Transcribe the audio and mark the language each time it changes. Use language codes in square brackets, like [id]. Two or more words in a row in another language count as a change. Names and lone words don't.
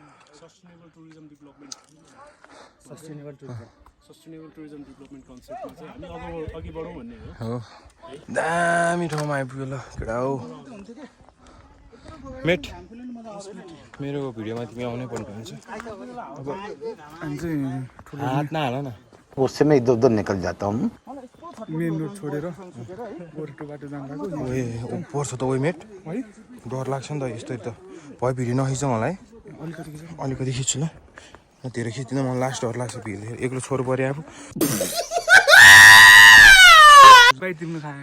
[en] sustainable tourism development conceptमा [ne] चाहिँ हामी अघि बढौँ भन्ने हो हो दामी ठाउँमा आइपुग्यो ल केटा हो मेट मेरो भिडियोमा तिमी आउनै पर्ने हुन्छ हामी चाहिँ हात नहाल न [hi] उससे मैं इधर उधर निकल जाता हूँ [ne] मेन रोड छोडेर गोरेटो बाटो जाँदाको ओए पर्छ त ओए मेट है डर लाग्छ नि त यस्तो त भयो भिडियो नखिच मलाई अलिकति खिच्छु ल धेरै खिच्दिनँ मलाई लास्ट डर लाग्छ भिडियो एक्लो छोरो पऱ्यो अब बाइट तिम्रो खाएको